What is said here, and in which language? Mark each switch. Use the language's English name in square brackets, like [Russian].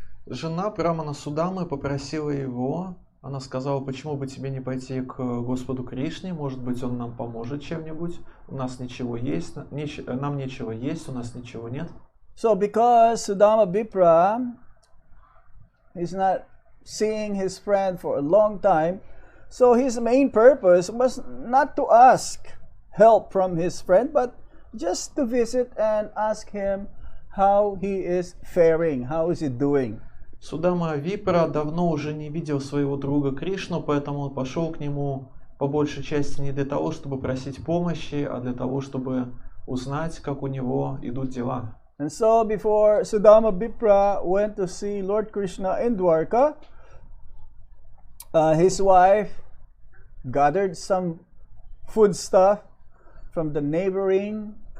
[Russian] жена Брамана Судамы попросила его, она сказала: почему бы тебе не пойти к Господу Кришне, может быть, он нам поможет чем-нибудь, у нас ничего есть, нам нечего есть, у нас ничего нет. [English] So because Sudama Vipra is not seeing his friend for a long time, so his main purpose was not to ask help from his friend, but just to visit and ask him how he is faring, how is he doing. [Russian] Судама Випра давно уже не видел своего друга Кришну, поэтому он пошел к нему по большей части не для того, чтобы просить помощи, а для того, чтобы узнать, как у него идут дела. [English] And so before Sudama Vipra went to see Lord Krishna in Dwarka, his wife gathered some food stuff from the neighboring